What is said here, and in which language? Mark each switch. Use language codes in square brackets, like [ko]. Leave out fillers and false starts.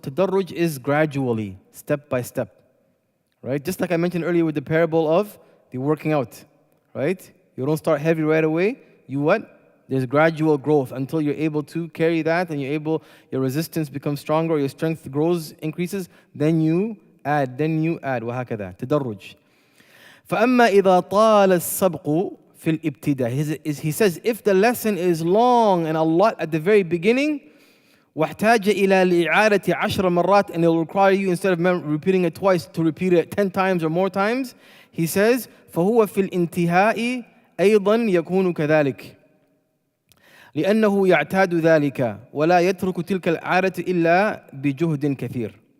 [en] Tadarruj is gradually, step by step. Right? Just like I mentioned earlier with the parable of the working out. Right? You don't start heavy right away. You what? There's gradual growth until you're able to carry that and your resistance becomes stronger, your strength grows, increases. Then you add. وهكذا. تدرج. [ar] فأما إذا طال السبق في الابتداء. [en] He says if the lesson is long and a lot at the very beginning, [ar] واحتاج إلى الإعادة 10 مرات, [en] and it will require you, instead of repeating it twice, to repeat it 10 times or more times. He says [ar] فهو في الانتهاء أيضا يكون كذلك لأنه يعتاد ذلك ولا يترك تلك العادة إلا بجهد كثير.